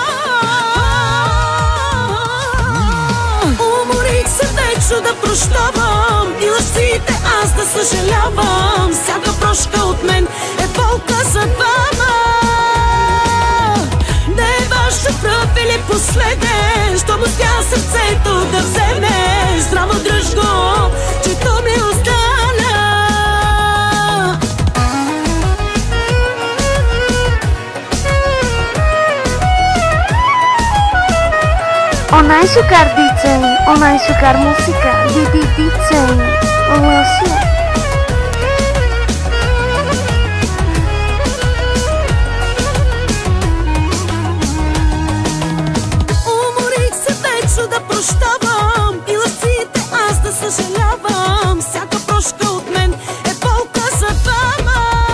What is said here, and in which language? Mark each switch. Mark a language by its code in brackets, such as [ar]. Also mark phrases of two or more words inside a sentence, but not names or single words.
[bg] Уморих се вечно да прощавам и лъжците аз да съжалявам. Всяка прошка от мен е болка за двама. Да е ваша пръв или последен, щом успя сърцето да вземеш. Здраво дръж го, че то ми остана. [rom] Onaj šukar DJ, onaj šukar muzika, DJ Losia. [bg] Уморих се вечно да прощавам и лъжците аз да съжалявам. Всяка прошка от мен е болка за двама.